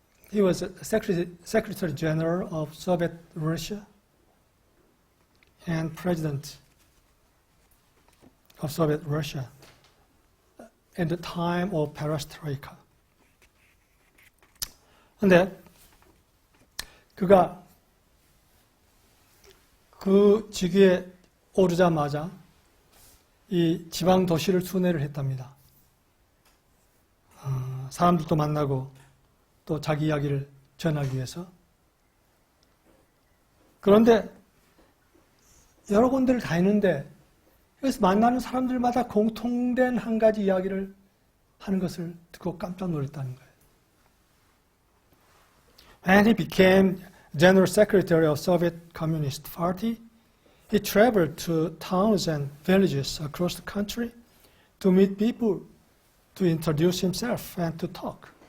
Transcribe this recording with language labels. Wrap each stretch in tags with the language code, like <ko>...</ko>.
<en>He was Secretary General of Soviet Russia and President of Soviet Russia at the time of Perestroika.</en> <ko>근데 그가 그 직위에 오르자마자 이 지방 도시를 순회를 했답니다. 사람들도 만나고 또 자기 이야기를 전하기 위해서. 그런데 여러 군데를 다니는데 여기서 만나는 사람들마다 공통된 한 가지 이야기를 하는 것을 듣고 깜짝 놀랐다는 거예요.</ko> <en>When he became General Secretary of Soviet Communist Party, he traveled to towns and villages across the country to meet people, to introduce himself and to talk.</en>